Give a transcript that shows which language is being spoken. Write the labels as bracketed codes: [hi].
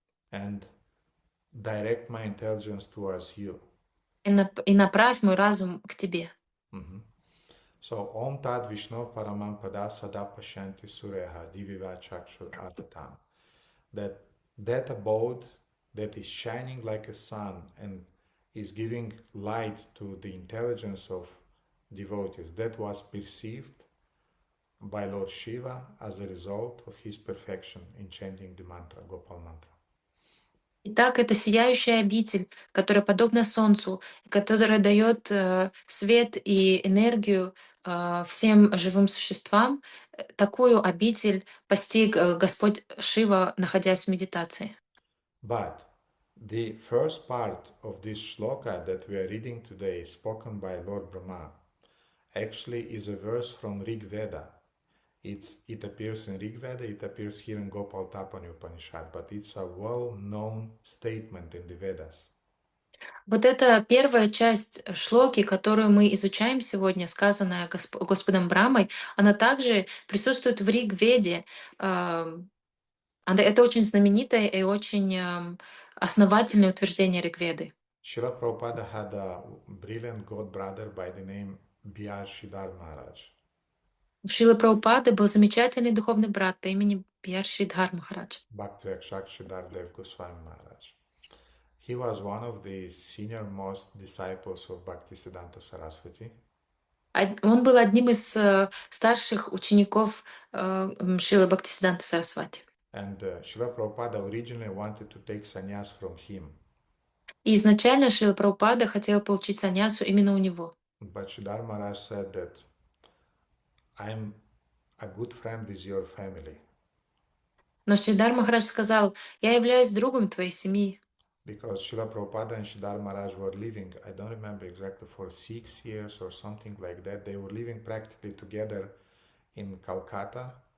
[en] And direct my intelligence towards you. [ru] и направь мой разум к тебе. [en] Mhm. So, [sa] Om Tad Vishnu Paramam Pada Sada Pashanti Sureha Diviva Chakshur Atatam. [en] That abode that is shining like a sun and is giving light to the intelligence of devotees, that was perceived by Lord Shiva as a result of his perfection in chanting the mantra, Gopal Mantra. [ru] Итак, это сияющая обитель, которая подобна Солнцу, которая дает свет и энергию всем живым существам. Такую обитель постиг Господь Шива, находясь в медитации. [en] But the first part of this shloka that we are reading today, spoken by Lord Brahma, actually is a verse from Rig Veda. It appears in Rig Veda, it appears here in Gopalатапани Upanishad, but it's a well-known statement in the Vedas. [ru] Вот эта первая часть шлоки, которую мы изучаем сегодня, сказанная Господом Брамой, она также присутствует в Риг-веде. Это очень знаменитое и очень основательное утверждение Ригведы. [en] Srila Prabhupada had a brilliant god brother by the name Bihar Shridhar Maharaj. [ru] У Шрилы Прабхупады был замечательный духовный брат по имени Бьяр Шридхар Махарадж. [en] Bhakti Rakshak Shridhar Dev Goswami Maharaj. He was one of the senior most disciples of Bhaktisiddhanta Saraswati. [ru] Он был одним из старших учеников Шрилы Бхактисиддханты Сарасвати. [en] And Srila Prabhupada originally wanted to take sannyas from him. [ru] И изначально Шрила Прабхупада хотел получить саньясу именно у него. [en] But Shridhar Maharaj said that I'm a good friend with your family. [ru] Но Шридар Махарадж сказал: «Я являюсь другом твоей семьи». [en] Because Srila Prabhupada and Sridhar Maharaj were living, I don't remember exactly, for 6 years or something like that. They were living practically together in Calcutta.